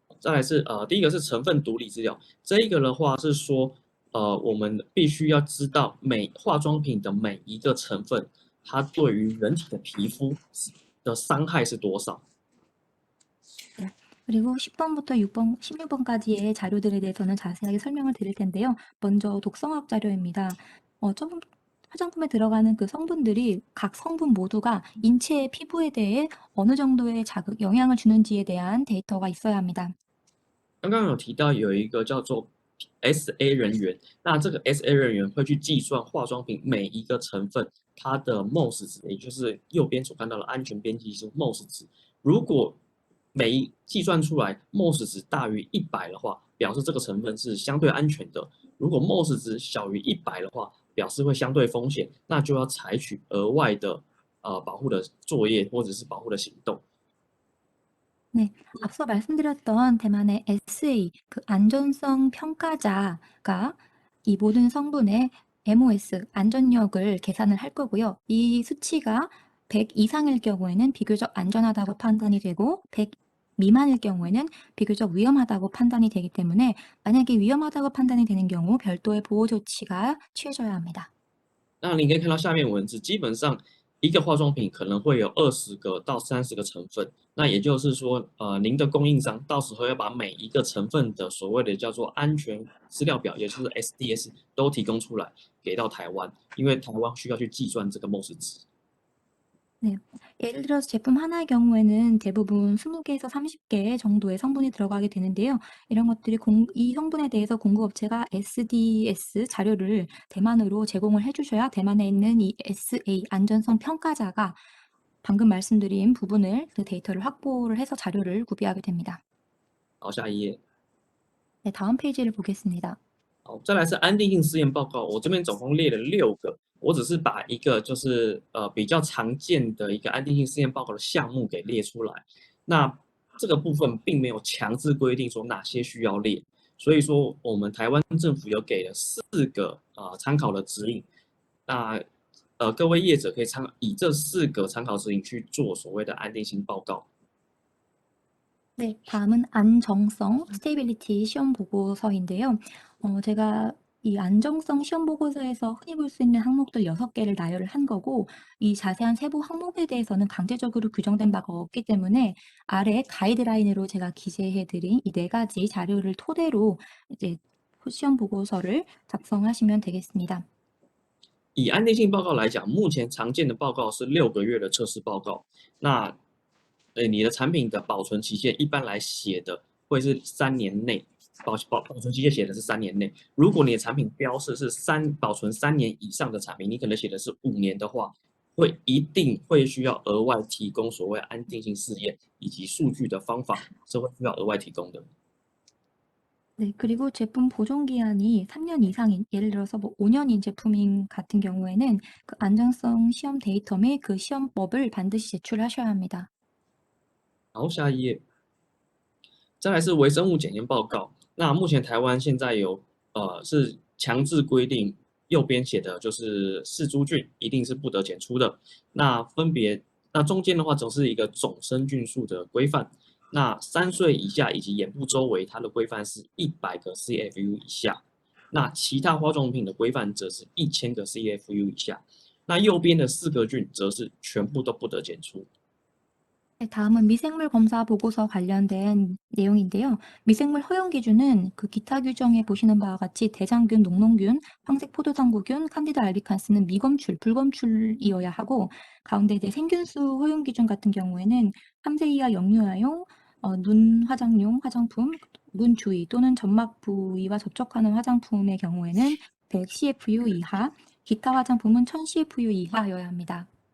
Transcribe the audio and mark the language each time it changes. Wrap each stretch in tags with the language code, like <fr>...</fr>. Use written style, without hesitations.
<zh>再来是第一个是成分独立资料，这一个的话是说我们必须要知道化妆品的每一个成分，它对于人体的皮肤的伤害是多少。</zh> <ko>네, 그리고 10번부터 16번까지의 자료들에 대해서는 자세하게 설명을 드릴 텐데요. 먼저 독성학 자료입니다. 화장품에 들어가는 그 성분들이 각 성분 모두가 인체의 피부에 대해 어느 정도의 영향을 주는지에 대한 데이터가 있어야 합니다.</ko> <zh>刚刚有提到有一个叫做 SA 人员，那这个 SA 人员会去计算化妆品每一个成分它的 MOS 值，也就是右边所看到的安全边际是 MOS 值。如果计算出来 MOS 值大于100的话，表示这个成分是相对安全的；如果 MOS 值小于100的话，表示会相对风险，那就要采取额外的保护的作业或者是保护的行动。</zh> <ko>네, 앞서 말씀드렸던 대만의 SA, 그 안전성 평가자가 이 모든 성분의 MOS 안전력을 계산을 할 거고요. 이 수치가 100 이상일 경우에는 비교적 안전하다고 판단이 되고 100 미만일 경우에는 비교적 위험하다고 판단이 되기 때문에 만약에 위험하다고 판단이 되는 경우 별도의 보호 조치가 취해져야 합니다.</ko> <zh>那你可以看到下面文字，基本上一个化妆品可能会有20个到30个成分，那也就是说，您的供应商到时候要把每一个成分的所谓的叫做安全资料表，也就是 SDS 都提供出来给到台湾，因为台湾需要去计算这个 MOS 值。</zh> <ko>네. 예를 들어서 제품 하나의 경우에는 대부분 20개에서 30개 정도의 성분이 들어가게 되는데요. 이런 것들이 이 성분에 대해서 공급업체가 SDS 자료를 대만으로 제공을 해주셔야 대만에 있는 이 SA 안전성 평가자가 방금 말씀드린 부분을 그 데이터를 확보를 해서 자료를 구비하게 됩니다.</ko> <zh>好，下一页。</zh> <ko>네, 다음 페이지를 보겠습니다.</ko> <zh>好，再来是安定性试验报告，我这边总共列了6个，我只是把一个就是比较常见的一个安定性试验报告的项目给列出来。那这个部分并没有强制规定说哪些需要列，所以说我们台湾政府有给了4个参考的指引。那各位业者可以以这4个参考指引去做所谓的安定性报告。</zh> <ko>네, 다음은 안정성 스테이빌리티 시험 보고서인데요. 제가 이 안정성 시험 보고서에서 흔히 볼 수 있는 항목들 6개를 나열을 한 거고 이 자세한 세부 항목에 대해서는 강제적으로 규정된 바가 없기 때문에 아래 가이드라인으로 제가 기재해 드린 이 4가지 자료를 토대로 이제 시험 보고서를 작성하시면 되겠습니다.</ko> <zh>以安定性报告来讲，目前常见的报告是6个月的测试报告。那你的产品的保存期限一般来写的会是3年内，保存期限写的是3年内。如果你的产品标示是保存3年以上的产品，你可能写的是5年的话，一定会需要额外提供所谓安定性试验以及数据的方法，是会需要额外提供的。</zh> <ko>네, 그리고 제품 보존 기한이 3년 이상인, 예를 들어서 뭐 5년인 제품인 같은 경우에는 그 안전성 시험 데이터 및 그 시험법을 반드시 제출하셔야 합니다.</ko> <zh>好，下一页。再来是微生物检验报告。那目前台湾现在是强制规定，右边写的就是氏株菌一定是不得检出的。那中间的话则是一个总生菌数的规范。那3岁以下以及眼部周围，它的规范是100个 CFU 以下。那其他化妆品的规范则是1000个 CFU 以下。那右边的4个菌则是全部都不得检出。</zh> <ko>네, 다음은 미생물 검사 보고서 관련된 내용인데요. 미생물 허용 기준은 그 기타 규정에 보시는 바와 같이 대장균, 녹농균, 황색 포도당구균, 칸디다 알비칸스는 미검출, 불검출이어야 하고 가운데 이제 생균수 허용 기준 같은 경우에는 3세 이하 영유아용, 눈 화장용 화장품, 눈 주위 또는 점막 부위와 접촉하는 화장품의 경우에는 100 CFU 이하, 기타 화장품은 1000 CFU 이하여야 합니다.</ko>